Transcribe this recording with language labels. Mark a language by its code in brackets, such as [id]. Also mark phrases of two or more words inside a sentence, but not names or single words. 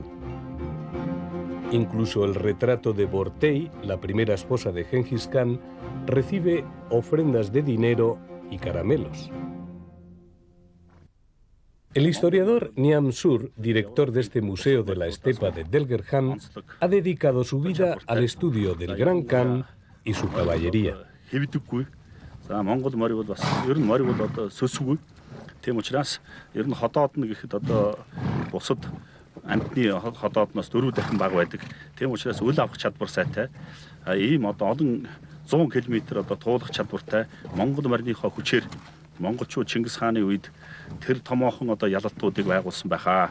[es] Incluso el retrato de Bortei, la primera esposa de Genghis Khan, recibe ofrendas de dinero y caramelos. El historiador Niam Sur, director de este museo de la estepa de Delgerhan, ha dedicado su vida al estudio del Gran Khan y su caballería. [mn] За Монгол морь бол бас ер нь морь бол одоо сөсгүй. Тийм учраас ер нь ходоод нь гэхэд одоо бусад амтны ходоодноос 4 дахин бага байдаг. Тийм учраас үл авах чадвар сайтай. Ийм одоо олон 100 км одоо туулах чадвартай Монгол морьныхоо хүчээр монголчууд Чингис хааны үед тэр томоохон одоо ялалтуудыг байгуулсан байхаа.